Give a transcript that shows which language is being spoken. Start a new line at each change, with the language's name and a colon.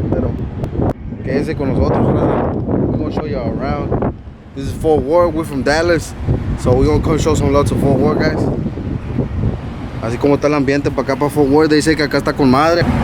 Spanish: Pero quédense con nosotros, brother.
English: We're gonna show y'all around. This is Fort Worth. We're from Dallas, so we're gonna come show some love to Fort Worth, guys.
Spanish: Así como está el ambiente para acá, para Fort Worth. Dice que acá está con madre.